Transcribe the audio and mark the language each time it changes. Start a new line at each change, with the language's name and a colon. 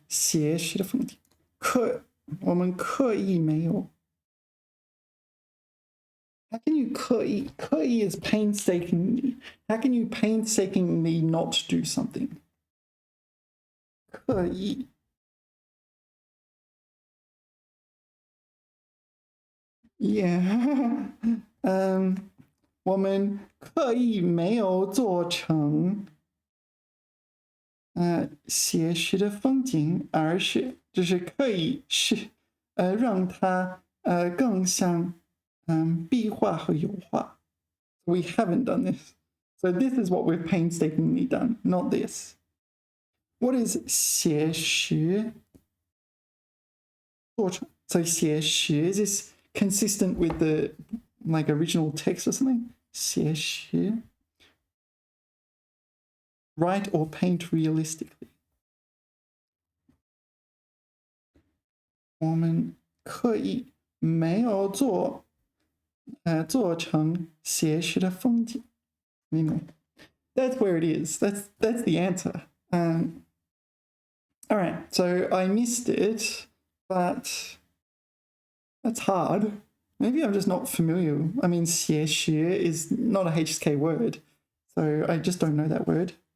Chinese: 写实的风景，我们刻意没有。
English: How can you 刻意？ 刻意 is painstakingly. How can you painstakingly not do something?
Chinese: 刻意。
English: Yeah.
Chinese: 我们刻意没有做成写实的风景，而是就是刻意是让它更像壁画和油画。
English: We haven't done this. So this is what we've painstakingly done, not this. What is
Chinese: 写实做成
English: So 写实 is this consistent with the like original text or something? 写实 Write or paint realistically.
Chinese: 我们刻意没有做成写实的风景。
English: Anyway, that's where it is. That's the answer. All right, so I missed it, but that's hard. Maybe I'm just not familiar. I mean, 写实 is not a HSK word, so I just don't know that word.